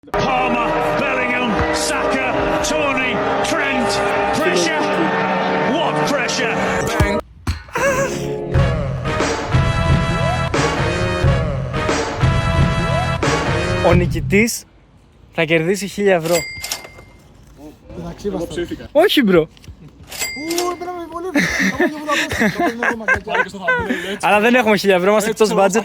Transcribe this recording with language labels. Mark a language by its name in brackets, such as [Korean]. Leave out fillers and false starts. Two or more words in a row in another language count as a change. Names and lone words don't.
[English] Palmer, Bellingham, Saka, Tony, Trent, pressure. What pressure? Bang. [Greek] Ο νικητής θα κερδίσει 1.000 ευρώ. Εγώ ψήθηκα. Όχι μπρο. Αλλά δεν έχουμε 1.000 ευρώ, είμαστε εκτός budget.